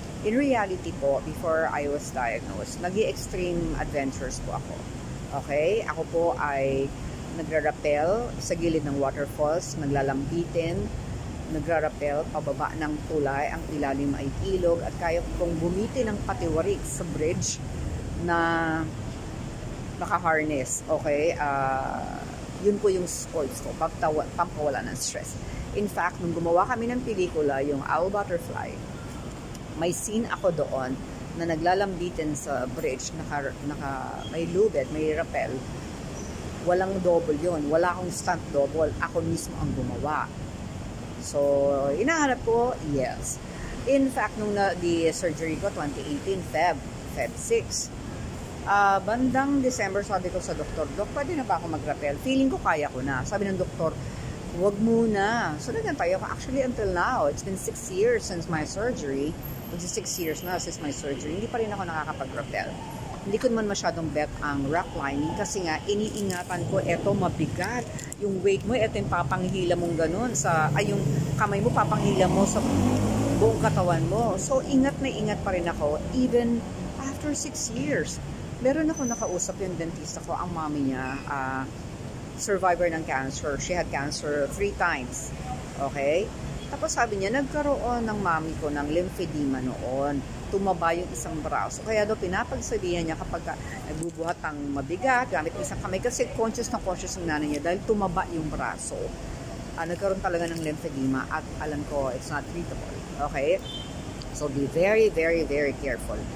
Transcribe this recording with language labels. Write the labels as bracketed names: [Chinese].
[English] In reality po, before I was diagnosed, [Filipino] nag-extreme adventures po ako. [English] Okay? [Filipino] Ako po ay nagra-rappel sa gilid ng waterfalls, naglalambitin, nagra-rappel pababa ng tulay, ang ilalim ay ilog, at kaya kong bumitin ng patiwarik sa bridge na naka-harness. Okay? Yun po yung sports ko, pampawala ng stress. In fact, nung gumawa kami ng pelikula, yung Owl Butterfly, may scene ako doon na naglalambitin sa bridge, may lubid, may rappel. Walang double yun. Wala akong stunt double. Ako mismo ang gumawa. So, inahanap ko, yes. In fact, nung di surgery ko, 2018, Feb 6. Bandang December, sabi ko sa doktor, Dok, pwede na ba ako mag-rappel? Feeling ko kaya ko na. Sabi ng doktor, wag muna. So, nagantay ako. [English] Actually, until now, it's been 6 years since my surgery. It's 6 years na since my surgery. [Filipino] Hindi pa rin ako nakakapag-rappel. Hindi ko naman masyadong bet ang rock climbing kasi nga iniingatan ko, eto mabigat. Yung weight mo, eto yung papanghila mong ganun. Yung kamay mo, papanghila mo sa buong katawan mo. So, ingat na ingat pa rin ako [English] even after 6 years. [Filipino] Meron ako nakausap yung dentista ko, ang mami niya, survivor ng cancer. [English] She had cancer 3 times. [Filipino] Okay? Tapos sabi niya, nagkaroon ng mami ko ng lymphedema noon. Tumaba yung isang braso. Kaya daw pinapagsabihan niya kapag nagbubuhat ng mabigat, gamit isang kamay, kasi conscious na conscious ng nanay niya dahil tumaba yung braso. Nagkaroon talaga ng lymphedema at alam ko, [English] it's not treatable. [Filipino] Okay? [English] So be very, very, very careful.